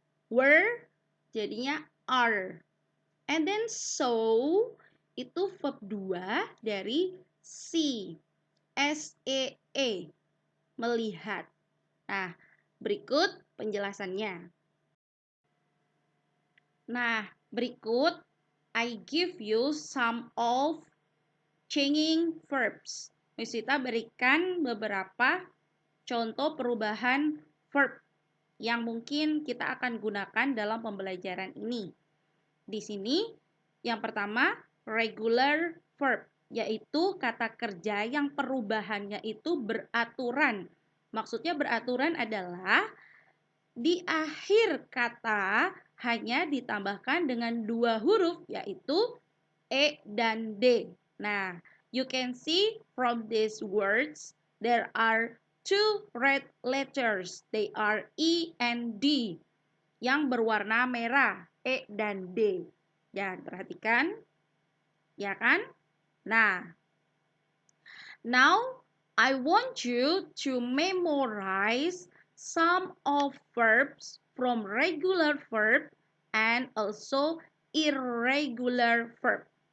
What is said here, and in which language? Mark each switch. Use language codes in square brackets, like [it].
[en] Were jadinya are. And then saw itu verb 2 dari see. [id] S-E-E, melihat. Nah, berikut penjelasannya. Nah, berikut [en] I give you some of changing verbs. [id] Miss Vita berikan beberapa contoh perubahan verb yang mungkin kita akan gunakan dalam pembelajaran ini. Di sini, yang pertama, regular verb, yaitu kata kerja yang perubahannya itu beraturan. Maksudnya beraturan adalah di akhir kata hanya ditambahkan dengan 2 huruf, yaitu E dan D. [en] Nah, you can see from these words, there are 2 red letters. They are E and D, [id] yang berwarna merah, E dan D. Ya, perhatikan. Ya kan? Nah, [en] now I want you to memorize some of verbs from regular verb and also irregular verb.